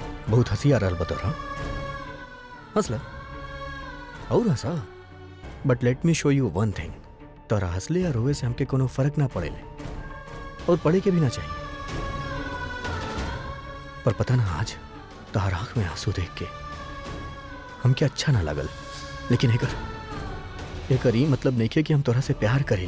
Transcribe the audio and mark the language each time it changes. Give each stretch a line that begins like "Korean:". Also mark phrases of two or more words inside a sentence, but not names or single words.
Bhojpuri: बहुत हंसी आ रहा बतौरा। हंसला और हंसा,
English: But let me show you one thing.
Bhojpuri: तोरा हंसले या रोए से हमके कोनो फर्क ना पड़ेले, और पड़े के भी ना चाहिए। पर पता ना आज तोहर आंख में आंसू देख के हमके अच्छा ना लगल। लेकिन एकर ई मतलब नहीं कि हम तोरा से प्यार करेली।